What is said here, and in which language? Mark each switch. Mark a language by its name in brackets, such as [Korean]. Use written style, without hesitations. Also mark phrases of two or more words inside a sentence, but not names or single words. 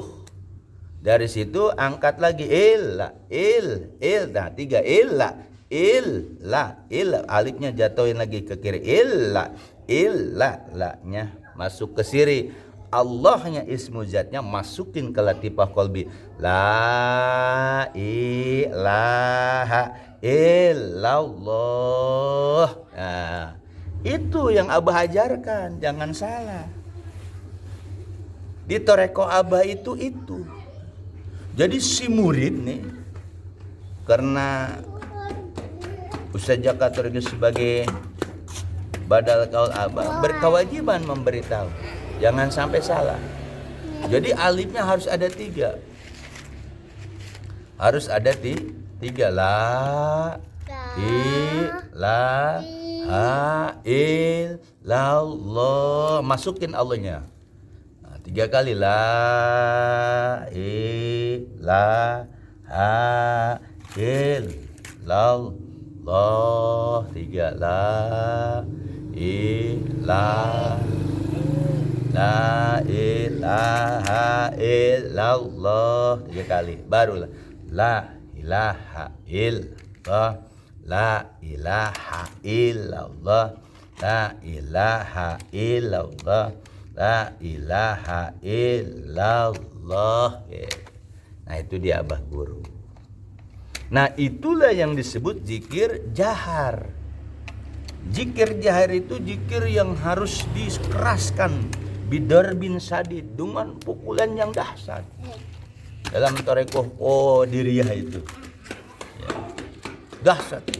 [Indonesian] Dari situ angkat lagi illa, nah 3 illa, alifnya jatuhin lagi ke kiri, la-nya masuk ke siri, Allahnya ismu zatnya masukin ke [Arabic] لطيفة قلبي, لا إله إلا الله. [Indonesian] Nah, itu yang Abah ajarkan, jangan salah. Di toreko Abah itu. Jadi si murid nih, karena Ustaz Jaka Turki sebagai badal kaul Abah berkewajiban memberitahu, jangan sampai salah. Jadi alifnya harus ada 3. Harus ada 3, [Arabic] لا إله إلا الله, [Indonesian] masukin Allahnya. 3 kali, [Arabic] لا إله إلا الله. 3, لا إله إلا الله [Indonesian] 3 kali, baru [Arabic] لا إله إلا الله، لا إله إلا الله، لا إله إلا الله، لا إله إلا الله. [Indonesian] Nah, itu dia Abah guru. Nah, itulah yang disebut zikir jahar. Zikir jahar itu zikir yang harus dikeraskan, [Arabic] بضرب شديد, [Indonesian] dengan pukulan yang dahsyat. Dalam tarekoh qadiriyah itu ya, dahsyat ya.